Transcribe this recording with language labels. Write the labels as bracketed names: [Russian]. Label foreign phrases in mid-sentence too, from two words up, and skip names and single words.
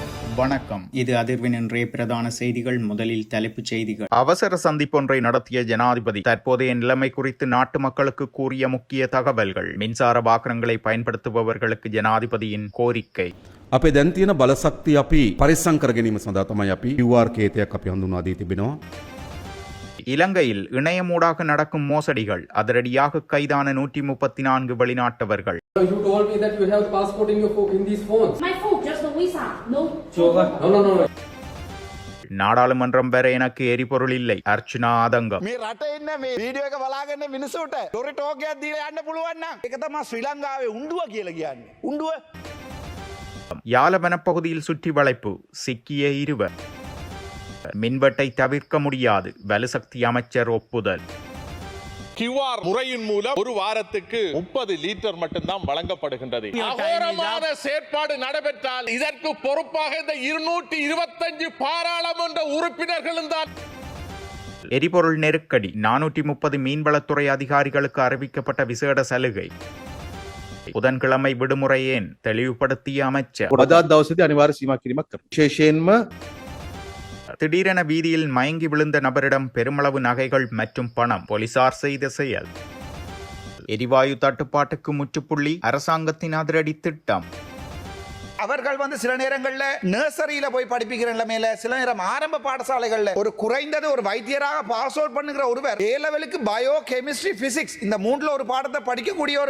[Tamil] வணக்கம். இது அதிர்வின் இன்றைய பிரதான செய்திகள். முதலில் தலைப்புச் செய்திகள். அவசர சந்திப்பொன்றை நடத்திய ஜனாதிபதி தற்போதைய நிலைமை குறித்து நாட்டு மக்களுக்கு கூறிய முக்கிய தகவல்கள். மின்சார வாகனங்களை பயன்படுத்துபவர்களுக்கு ஜனாதிபதியின் கோரிக்கை. [Sinhala] අපේ දැන් තියෙන බලශක්තිය අපි පරිස්සම් කර ගැනීම සඳහා තමයි අපි QR කේතයක් අපි හඳුන්වා දී තිබෙනවා. [Tamil] இலங்கையில் இணையமூடாக நடக்கும் மோசடிகள். அதிரடியாக கைதான 134 வெளிநாட்டவர்கள். [English] You told me that you have passport in these phones. My phone, just the visa. No. No. [Tamil] நாடாளுமன்றம் வர எனக்கு எரிபொருள் இல்லை. அர்ச்சுனா ஆதங்கம். [Sinhala] මේ රට එන්න මේ වීඩියෝ එක බලාගෙන මිනිස්සුන්ට ලොරි ටෝකයක් දීලා යන්න පුළුවන් නම් ඒක තමයි ශ්‍රී ලංකාවේ උණ්ඩුව කියලා කියන්නේ. උණ්ඩුව [Tamil] யாழ வனப்பகுதியில் சுற்றி வளைப்பு. சிக்கிய இருவர். மின்வெட்டை தவிர்க்க முடியாது. வலுசக்தி அமைச்சர் ஒப்புதல். QR முறையின் மூலம் ஒரு வாரத்துக்கு 30 லிட்டர் மட்டும்தான் வழங்கப்படுகின்றது. அகோரமான செயற்பாடு நடைபெற்றால் இதற்கு பொறுப்பாக இந்த 225 பாராளுமன்ற உறுப்பினர்களும் தான். எரிபொருள் நெருக்கடி. 430 மீன்வளத்துறை அதிகாரிகளுக்கு அறிவிக்கப்பட்ட விசேட சலுகை. புதன்கிழமை விடுமுறை ஏன்? தெளிவுபடுத்திய அமைச்சர். [Sinhala] අදත් දවසේදී අනිවාර්ය සීමා කිරීමක් කරනවා. විශේෂයෙන්ම [Tamil] திடீரென வீதியில் மயங்கி விழுந்த நபரிடம் பெருமளவு நகைகள் மற்றும் பணம். போலீசார் செய்த செயல். எரிவாயு தட்டுப்பாட்டுக்கு முற்றுப்புள்ளி. அரசாங்கத்தின் அதிரடி திட்டம். அவர்கள் சில நேரங்கள்ல நர்சரியில போய் படிப்பிக்கிற நிலைமையில சில நேரம் ஆரம்ப பாடசாலைகள்ல ஒரு குறைந்தது ஒரு வைத்தியராக [English] pass out [Tamil] பண்ணுகிற ஒருவர் [English] A level bio chemistry physics [Tamil] இந்த மூணுல ஒரு பாடத்தை படிக்கக்கூடிய ஒரு